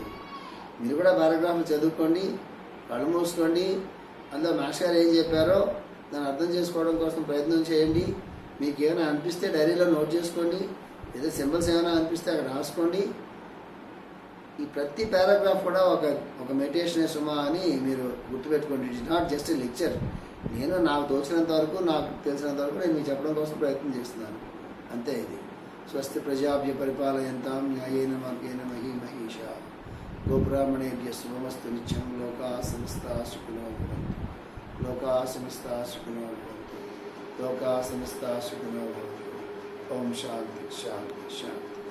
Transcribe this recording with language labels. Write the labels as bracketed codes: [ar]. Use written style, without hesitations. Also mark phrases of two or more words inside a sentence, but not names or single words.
[te] మీరు కూడా పారాగ్రాఫ్లు చదువుకోండి, కళ్ళు మూసుకోండి, అందులో మాస్టర్ గారు ఏం చెప్పారో దాన్ని అర్థం చేసుకోవడం కోసం ప్రయత్నం చేయండి. మీకు ఏమైనా అనిపిస్తే డైరీలో నోట్ చేసుకోండి, ఏదో సింబల్స్ ఏమైనా అనిపిస్తే అక్కడ రాసుకోండి. ఈ ప్రతి పారాగ్రాఫ్ కూడా ఒక మెడిటేషన్ సుమా అని మీరు గుర్తుపెట్టుకోండి. [en] It is not just a lecture. [te] నేను నాకు తోచినంత వరకు, నాకు తెలిసినంత వరకు నేను మీకు చెప్పడం కోసం ప్రయత్నం చేస్తున్నాను, అంతే. [sa] ఇది స్వస్తి ప్రజాభ్య పరిపాలయంతాం న్యాయేన మార్గేణ మహీ మహీషా గోబ్రాహ్మణేభ్య శుభమస్తు నిత్యం. లోకా సమస్తా సుఖినో భవంతు, లోకా సమస్తా సుఖినో భవంతు, లోకా సమస్తా సుఖినో భవంతు. ఓం శాంతి శాంతి శాంతి.